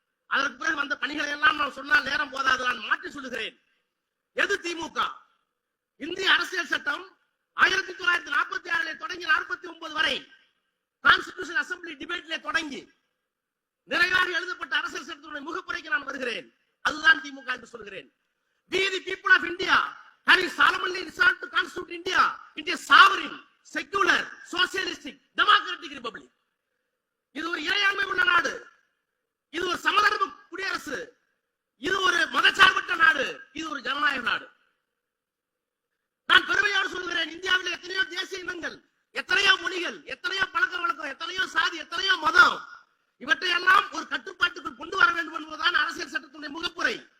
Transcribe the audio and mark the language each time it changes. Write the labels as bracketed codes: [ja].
[ta] அதற்கு பிறகு வந்த பணிகளை எல்லாம் நான் சொன்னால் நேரம் போதாது, நான் மாற்றி சொல்லுகிறேன். எது திமுக? இந்திய அரசியல் சட்டம் 1946 தொடங்கி 49 வரை கான்ஸ்டிடியூஷன் அசம்பிளி டிபேட்ல தொடங்கி நிறைவாக எழுதப்பட்ட அரசியல் சட்டத்தினுடைய முகப்புரைக்கு நான் வருகிறேன். அதுதான் திமுக என்று சொல்கிறேன். [en] We the people of India having solemnly resolved to constitute India into a sovereign, secular, socialistic, democratic republic. [ta] இது ஒரு இறையாண்மை உள்ள நாடு, இது ஒரு சமதர்ம குடியரசு, இது ஒரு மதச்சார்பற்ற நாடு, இது ஒரு ஜனநாயக நாடு. நான் பெருமையோடு சொல்கிறேன், இந்தியாவில் எத்தனையோ தேசிய இனங்கள், எத்தனையோ மொழிகள், எத்தனையோ பழக்க வழக்கம், எத்தனையோ சாதி, எத்தனையோ மதம், இவற்றையெல்லாம் ஒரு கட்டுப்பாட்டுக்குள் கொண்டு வர வேண்டும் என்பதுதான் அரசியல் சட்டத்துடைய முகப்புரை.